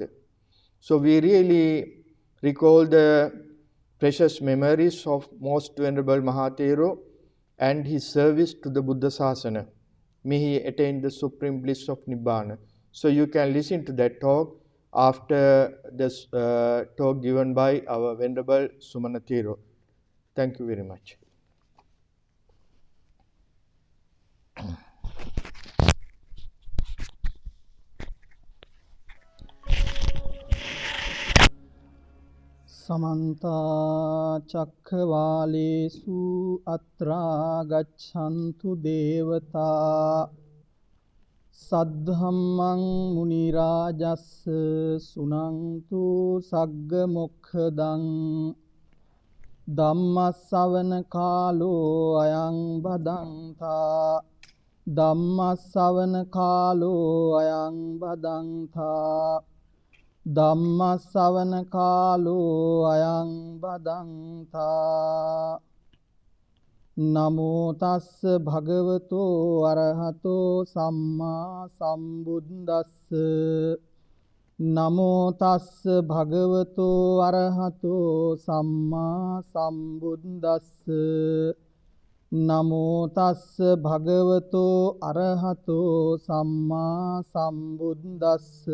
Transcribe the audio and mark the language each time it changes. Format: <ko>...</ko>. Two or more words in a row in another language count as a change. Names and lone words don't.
<en>So we really recall the precious memories of Most Venerable Mahathero and his service to the Buddha Sasana. May he attain the supreme bliss of Nibbana. So you can listen to that talk after this talk given by our Venerable Sumana Thero. Thank you very much.</en> <pi>समन्ता चक्रवालेषु अत्रा गच्छन्तु देवता सद्धम्मं मुनिराजस्स सुनन्तु सग्गमुखदं ධම්මස්සවන කාලෝ අයං බදන්තා ධම්මස්සවන කාලෝ අයං බදන්තා ධම්මස්සවන කාලෝ අයං බදන්තා නමෝ තස්ස භගවතෝ අරහතෝ සම්මා සම්බුද්දස්ස නමෝ තස්ස භගවතෝ අරහතෝ සම්මා සම්බුද්දස්ස නමෝ තස්ස භගවතෝ අරහතෝ සම්මා සම්බුද්දස්ස</pi>